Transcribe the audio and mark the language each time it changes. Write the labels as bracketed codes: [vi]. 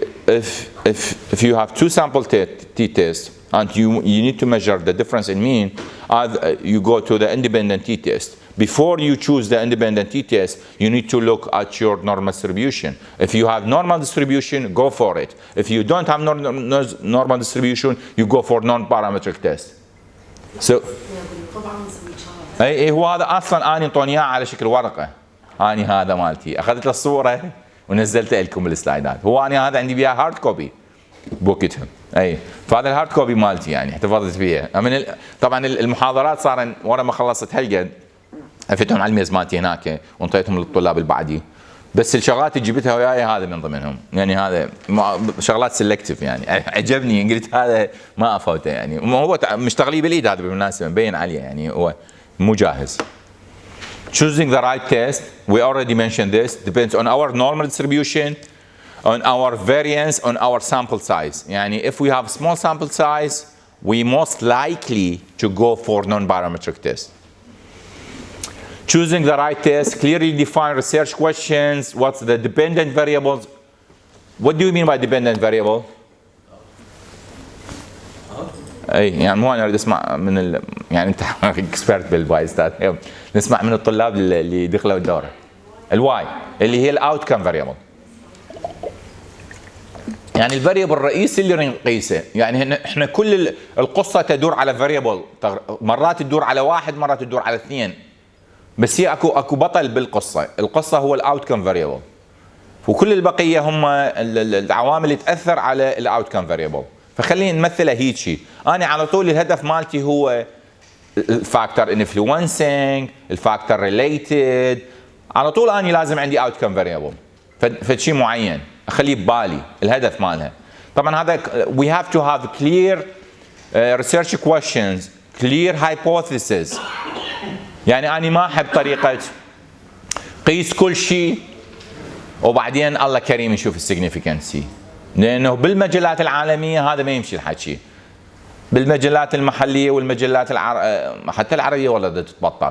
[en] If you have two sample t-tests and you need to measure the difference in mean, you go to the independent t-test. Before you choose the independent t-test, you need to look at your normal distribution. If you have normal distribution, go for it. If you don't have normal distribution, you go for non-parametric test. [ar] So اي هو هذا اصلا اني انطوني اياه على شكل ورقه. اني هذا مالتي اخذت الصوره ونزلتها لكم بالسلايدات. هو انا هذا عندي بيها هارد كوبي بوكتهم. اي فهذا الهارد كوبي مالتي يعني احتفظت فيها. طبعا المحاضرات صار ورا ما خلصت هالقد افتهم على الميز مالتي هناك وانطيتهم للطلاب اللي بعدي. بس الشغلات اللي جبتها وياي هذا من ضمنهم. يعني هذا شغلات سيلكتيف يعني عجبني قلت هذا ما افوته يعني. هو مشتغليه باليد هذا بالمناسبه مبين عليه يعني هو مو جاهز. [en] Choosing the right test, we already mentioned this, depends on our normal distribution, on our variance, on our sample size. يعني if we have small sample size, we most likely to go for non-parametric test. Choosing the right test, clearly define research questions, what's the dependent variables. What do you mean by dependent variable? [ar] اي يعني مو انا اريد اسمع من يعني انت اكسبرت بالبايستات، نسمع من الطلاب اللي دخلوا الدوره. الواي اللي هي الاوت كم فاريبل، يعني الفاريبل الرئيسي اللي نقيسه. يعني احنا كل القصه تدور على فاريبل، مرات تدور على واحد مرات تدور على اثنين، بس هي اكو بطل بالقصه. القصه هو الاوت كم فاريبل، وكل البقيه هم العوامل اللي تاثر على الاوت كم فاريبل. فخلينا نمثلها هيجي. انا على طول الهدف مالتي هو الفاكتور انفلونسنج، الفاكتور ريليتد، على طول اني لازم عندي اوت كم فاريبل فشيء معين اخليه ببالي الهدف مالها. طبعا هذا [en] we have to have clear research questions, clear hypothesis. [ar] يعني انا ما احب طريقه قيس كل شيء وبعدين الله كريم نشوف السيجنيفيكانسي، لانه بالمجلات العالميه هذا ما يمشي الحكي. بالمجلات المحليه والمجلات حتى العربيه والله بدها تتبطل.